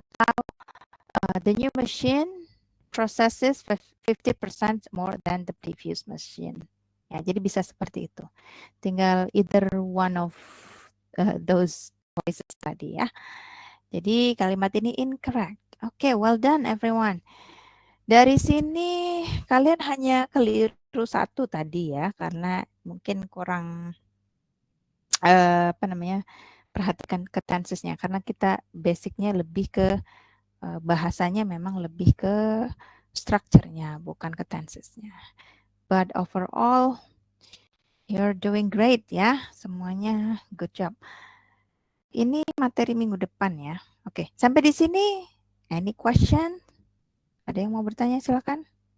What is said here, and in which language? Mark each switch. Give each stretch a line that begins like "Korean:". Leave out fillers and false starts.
English: Atau the new machine processes 50% more than the previous machine.
Indonesian: Ya, jadi bisa seperti itu. Tinggal
English: either one of those choices
Indonesian: tadi ya. Jadi kalimat ini incorrect. Oke,
English: well done everyone.
Indonesian: Dari sini kalian hanya keliru satu tadi ya, karena mungkin kurang perhatikan ke tensesnya, karena kita basicnya lebih ke bahasanya memang lebih ke structure-nya, bukan ke tensesnya.
English: But overall, you're doing great ya,
Indonesian: semuanya
English: good job.
Indonesian: Ini materi minggu depan ya. Oke, sampai di sini.
English: Any question?
Indonesian: Ada yang mau bertanya, silakan.